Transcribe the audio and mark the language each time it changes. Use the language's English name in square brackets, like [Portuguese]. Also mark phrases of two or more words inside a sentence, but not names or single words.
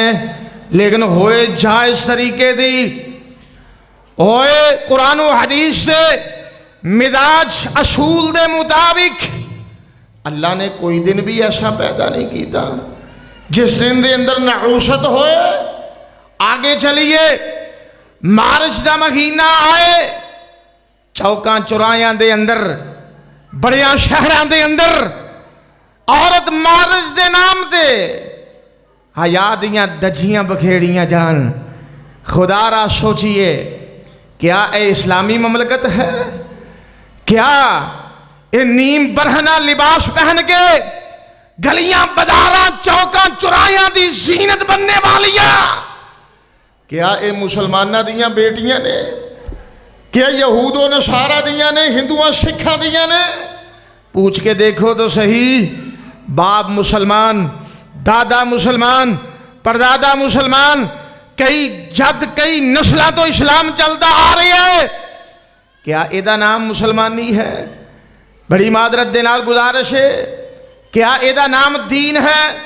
[Punjabi] لیکن ہوئے جائے اس طریقے دی، ہوئے قرآن و حدیث سے مزاج اصول دے مطابق. اللہ نے کوئی دن بھی ایسا پیدا نہیں کیتا جس دن دے اندر نحوست ہوئے. آگے چلیے، مارچ دا مہینہ آئے، چوکاں چورایاں دے اندر، بڑیاں شہران دے اندر عورت مارچ دے نام دے حیا دیاں دجیاں بکھیڑیاں جان. خدا را سوچئے، کیا اے اسلامی مملکت ہے؟ کیا اے نیم برہنہ لباس پہن کے گلیاں بازاراں چوکاں چورایاں دی زینت بننے والیاں کیا اے مسلمانہ دیاں بیٹیاں نے؟ کیا یہود و نصارہ دیاں نے؟ ہندوان سکھاں دیاں نے؟ پوچھ کے دیکھو تو صحیح. باپ مسلمان، دادا مسلمان، پردادا مسلمان، کئی جد کئی نسلہ تو اسلام چلتا آ رہی ہے. کیا ایدہ نام مسلمانی ہے؟ بڑی معذرت دے نال گزارش ہے، کیا ایدہ نام دین ہے؟